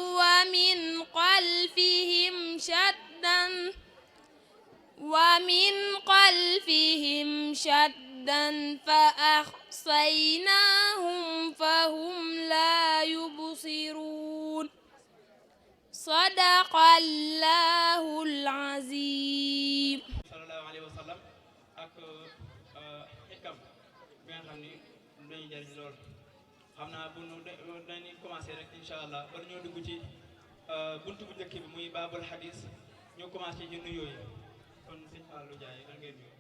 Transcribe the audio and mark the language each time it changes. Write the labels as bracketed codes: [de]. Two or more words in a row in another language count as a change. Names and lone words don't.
[ar] ومن خلفهم شدا فأحصيناهم فهم لا يبصرون صدق الله العظيم صلى الله عليه وسلم [wo] ak xikam bi nga xam ni dañuy jëriñ lool xam naa bu nu dañuy commencé rek [ar] إن شاء الله [wo] war ñoo dugg ci buntu bu njëkk bi muy [ar] باب الحديث [wo] ñu commencé ci nuyoo yi kon sëñ Fallou Ndiaye lan ngeen nuyu.